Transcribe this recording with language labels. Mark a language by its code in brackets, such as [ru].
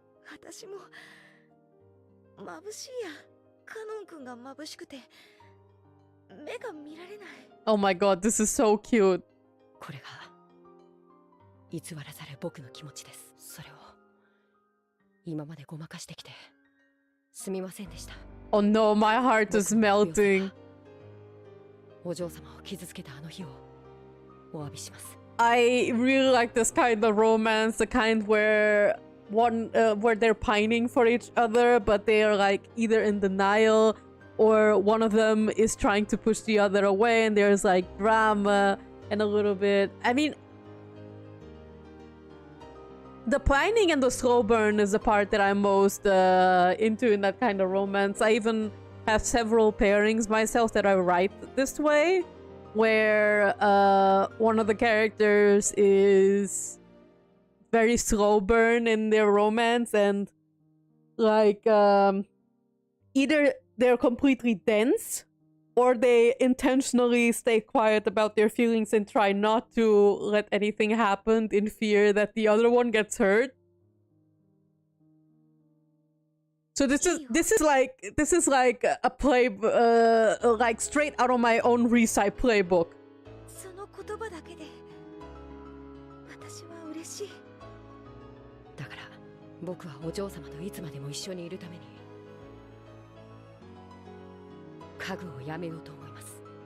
[ja] 私も眩しいや。カノン君が眩しくて目が見られない。 [en] Oh my god, this is so cute. [ja] これが偽らざる僕の気持ちです。それを今までごまかしてきてすみませんでした。 [en] Oh no, my heart is melting. [ja] お嬢様を傷つけたあの日をお詫びします。 [en] I really like this kind of romance, the kind where where they're pining for each other, but they are like either in denial or one of them is trying to push the other away, and there's like drama and a little bit. I mean, the pining and the slow burn is the part that I'm most into in that kind of romance. I even have several pairings myself that I write this way, where one of the characters is very slow burn in their romance, and like either they're completely dense or they intentionally stay quiet about their feelings and try not to let anything happen in fear that the other one gets hurt. So this is like a play like straight out of my own recite playbook. [ja] その言葉だけで私は嬉しい。だから僕はお嬢様といつまでも一緒にいるために家具をやめようと思います。